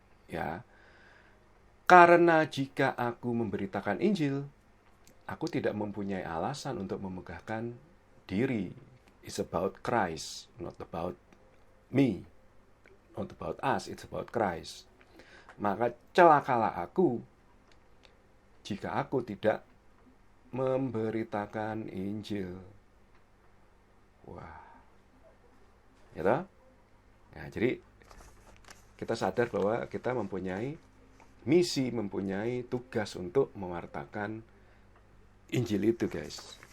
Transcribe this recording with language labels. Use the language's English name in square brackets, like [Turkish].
[Indonesian] Ya, karena jika aku memberitakan Injil, aku tidak mempunyai alasan untuk memegahkan diri. [English] It's about Christ, not about me, not about us, it's about Christ. [Indonesian] Maka celakalah aku jika aku tidak memberitakan Injil. Wah, ya toh? Nah, jadi kita sadar bahwa kita mempunyai misi, mempunyai tugas untuk mewartakan Injil itu, guys.